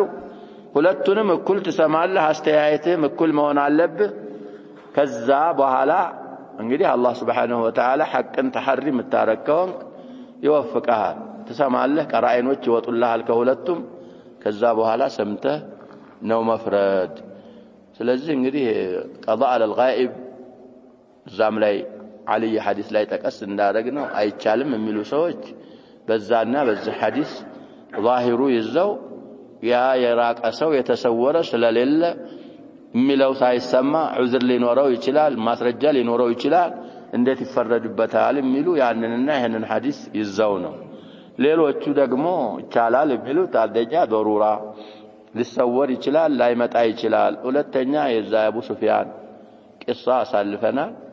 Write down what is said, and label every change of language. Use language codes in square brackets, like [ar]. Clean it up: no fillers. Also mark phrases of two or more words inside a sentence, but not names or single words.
[am] ሁለቱንም እኩል ትሰማለህ አስተያየትህም እኩል መሆን አለብህ ከዛ በኋላ እንግዲህ አላህ [ar] سبحانه وتعالى [am] ሐቅን ተሐሪ መታረከውን ይወፍቀሃል ትሰማለህ ቀራኢኖች ይወጡልሃል ከሁለቱም ከዛ በኋላ ሰምተህ ነው መፍረድ ስለዚህ እንግዲህ [ar] قضاء على الغائب [am] ዛም ላይ [ar] علي حديث [am] ላይ ተቀስ እንዳደረግነው አይቻልም የሚሉ ሰዎች በዛና በዚህ ሐዲስ ዛሂሩ ይዘው ያ የራቀ ሰው የተሰወረ ስለሌለ የሚለው ሳይሰማ ዑዝር ሊኖረው ይችላል ማስረጃ ሊኖረው ይችላል እንዴት ይፈረድበታል የሚሉ ያንንና ይሄንን ሐዲስ ይዘው ነው ሌሎቹ ደግሞ ይቻላል የሚሉት አንደኛ ضروራ ሊሰወር ይችላል ላይመጣ ይችላል ሁለተኛ የዛ አቡ ሱፊያን ቂሳ አሳልፈናል